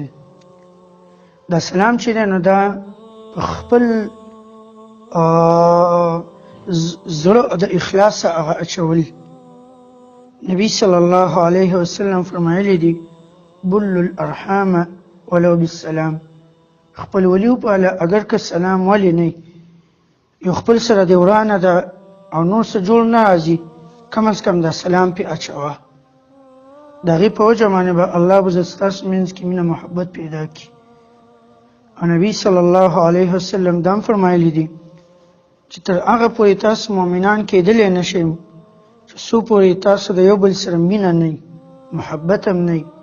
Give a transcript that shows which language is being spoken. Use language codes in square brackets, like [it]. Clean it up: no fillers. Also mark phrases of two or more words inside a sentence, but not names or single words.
[ps] دا سلام چې دی نو دا په خپل زړه د اخلاص هغه اچول. نبی [ar] صلی الله علیه وسلم [ps] فرمایلی دي [ar] بل الارحام ولو بالسلام، [ps] خپل ولی وپاله اگر که سلام ولی نه، یو خپل سره د ورانه ده او نور څه جوړ نه راځي، کم از کم دا سلام پې اچوه، د هغې په وجه باندې به الله به ستاسو منځ کې مینه محبت پیدا کړي. او نبي [ar] صلی الله علیه وسلم [ps] دا هم فرمایلی دي چې تر هغه پورې تاسو مؤمنان کېدلی نه شئ چې څو پورې تاسو د یو بل سره مینه نه وي، محبت هم نه وي.